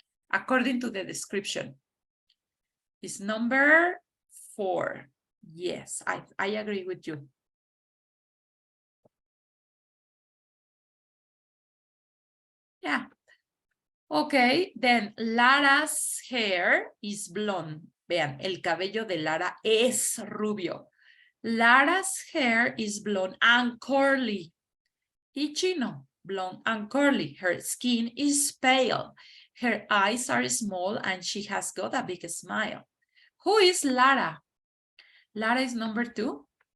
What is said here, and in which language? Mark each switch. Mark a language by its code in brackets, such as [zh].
[en] According to the description. It's number 4. Yes, I agree with you. Yeah. Okay, then Lara's hair is blonde. [es] Vean, el cabello de Lara es rubio. [en] Lara's hair is blonde and curly. [es] Y chino, [en] blonde and curly. Her skin is pale. Her eyes are small and she has got a big smile. Who is Lara? Lara is number 2.